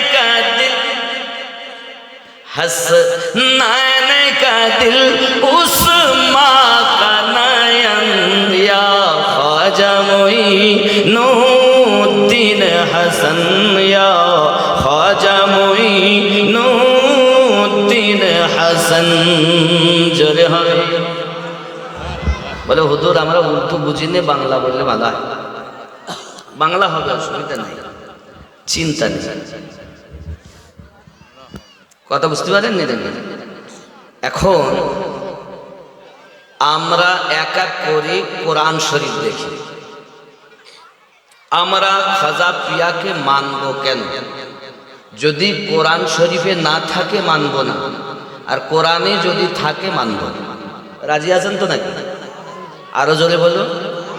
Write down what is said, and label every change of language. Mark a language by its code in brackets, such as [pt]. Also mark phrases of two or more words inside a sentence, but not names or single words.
[ur] کا دل اس ماں کا نین یا خواجہ معین الدین حسن یا خواجہ معین الدین حسن [bn] জোরে হবে বলে হুজুর আমরা উর্দু বুঝি না বাংলা বললে ভালো হয় বাংলা হবে অসুবিধা নেই চিন্তা নেই কথা বুঝতে পারেন নি দেখবেন এখন আমরা এক এক করে কোরআন শরীফ দেখি আমরা খাজা পিয়াকে মানবো কেন যদি কোরআন শরীফে না থাকে মানবো না আর কোরআনে যদি থাকে মানবো রাজি আছেন তো নাকি আরো জোরে বলো